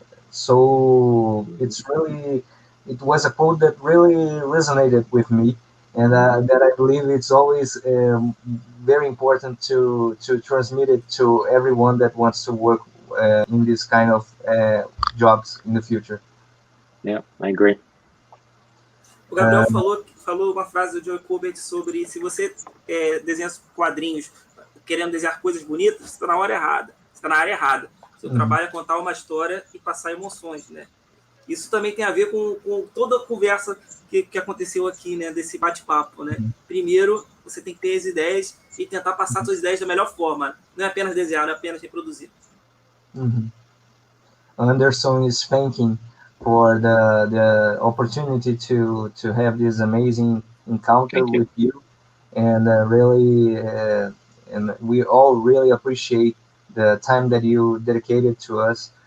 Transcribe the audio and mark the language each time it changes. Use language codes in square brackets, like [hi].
[en] So it was a quote that really resonated with me, and that I believe it's always very important to transmit it to everyone that wants to work in this kind of jobs in the future. Yeah, I agree. [pt] O Gabriel falou uma frase do Joe Kubert sobre se você desenha quadrinhos querendo desenhar coisas bonitas, você está na hora errada, você está na área errada. Seu trabalho é contar uma história e passar emoções, né? Isso também tem a ver com toda a conversa que aconteceu aqui, né? Desse bate-papo, né? Primeiro, você tem que ter as ideias e tentar passar suas ideias da melhor forma. Não é apenas desenhar, não é apenas reproduzir. [en] Anderson is thanking for the opportunity to have this amazing encounter with you, and really, and we all really appreciate the time that you dedicated to us.